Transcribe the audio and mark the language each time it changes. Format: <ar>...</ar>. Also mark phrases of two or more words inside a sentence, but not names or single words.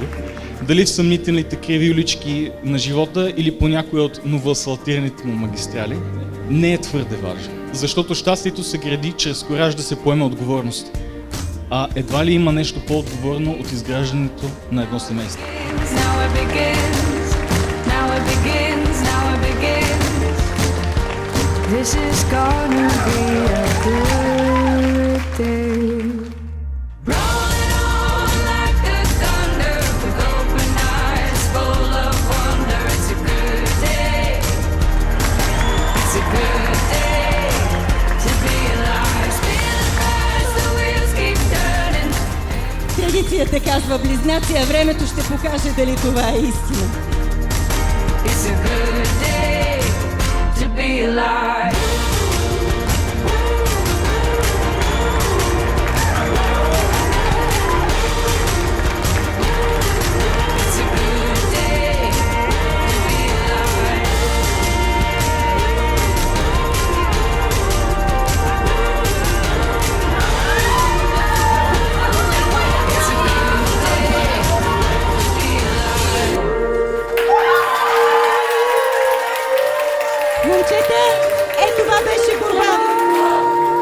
<bg>Дали в съмнителните криви улички на живота или по някои от новоасфалтираните му магистрали, не е твърде важно. Защото щастието се гради чрез кораж да се поеме отговорност. А едва ли има нещо по-отговорно от изграждането на едно семейство?</bg> <en>This is gonna be a good day. Rolling on like the thunder with open eyes full of wonder. It's a good day. It's a good day to be alive. Spin the cars, the wheels keep turning.</en> <bg>Традицията казва близнаци, а времето ще покаже дали това е истина.</bg> <en>It's a good day to be alive. It's a good day to be alive. It's a good day to be alive.</en> <bg>Момчета, това беше борба.</bg>